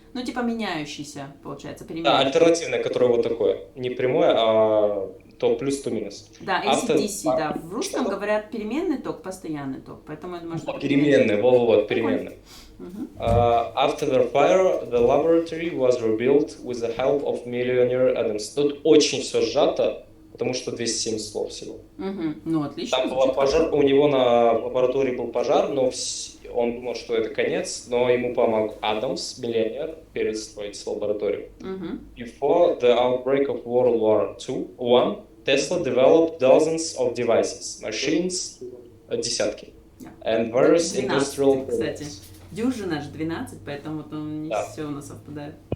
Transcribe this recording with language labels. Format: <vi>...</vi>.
<ru>Ну, типа меняющийся, получается, переменный. Да, альтернативное, которое вот такое. Не прямое, а то плюс, то минус. Да, AC/DC, да. В русском говорят переменный ток, постоянный ток. Поэтому это может быть переменный, вот, переменный.</ru> <en>After the fire, the laboratory was rebuilt with the help of millionaire Adams.</en> <ru>Тут очень все сжато, потому что 207 слов всего. Ну, отлично. Там был пожар, у него на лаборатории был пожар, но он думал, что это конец, но ему помог Адамс, миллионер, перестроить лабораторию.</ru> <en>Before the outbreak of World War I, Tesla developed dozens of devices, machines,</en> <ru>десятки,</ru> <en>and various</en> <ru>12,</ru> <en>industrial</en> <ru>кстати. Дюжина же 12, поэтому вот не все у нас совпадает.</ru>